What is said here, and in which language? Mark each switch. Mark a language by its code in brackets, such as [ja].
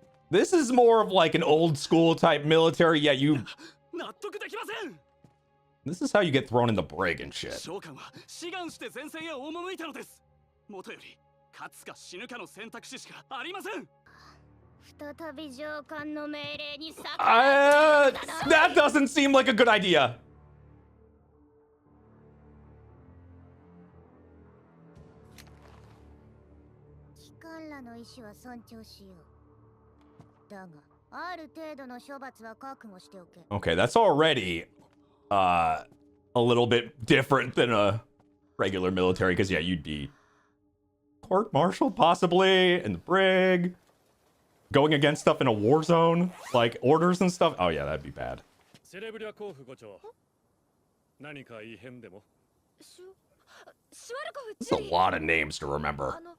[en] This is more of like an old school type military. Yeah, you. [ja] 納得できません。 [en] This is how you get thrown in the brig and shit. [ja] 召喚は志願して前線へ赴いたのです。もとより勝つか死ぬかの選択肢しかありません。再び上官の命令に逆らう。 [en] That doesn't seem like a good idea. [ja] 機関らの意思は尊重しよう。だが、ある程度の処罰は覚悟しておけ。 [en] Okay, that's already a little bit different than a regular military, because yeah, you'd be court-martialed possibly in the brig, going against stuff in a war zone, like orders and stuff. Oh yeah, that'd be bad. That's a lot of names to remember.